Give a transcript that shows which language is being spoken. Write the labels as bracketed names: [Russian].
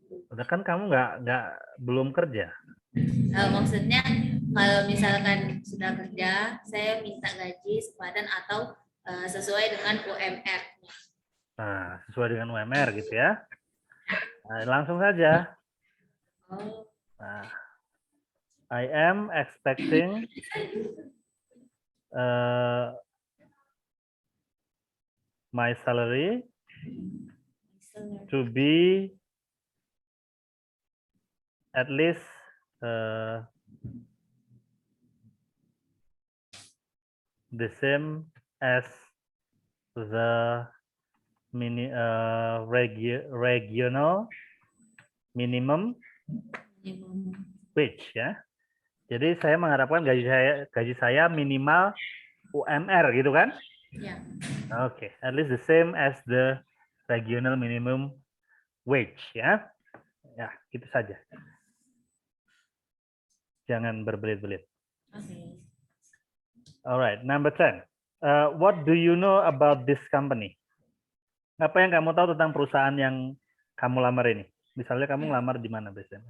[Indonesian] Udah kan kamu belum kerja. Maksudnya kalau misalkan sudah kerja, saya minta gaji sepadan atau sesuai dengan UMR. Nah, sesuai dengan UMR gitu ya. Nah, langsung saja. [English] Nah, I am expecting my salary to be at least the same as the regional minimum wage, ya. [Indonesian] Jadi saya mengharapkan gaji saya minimal UMR gitu kan? Ya. [English] Oke, at least the same as the regional minimum wage, ya. [Indonesian] Ya, gitu saja. Jangan berbelit-belit. [English] Okay. Alright, number 10. What do you know about this company? [Indonesian] Apa yang kamu tahu tentang perusahaan yang kamu lamar ini? Misalnya kamu ngelamar di mana biasanya?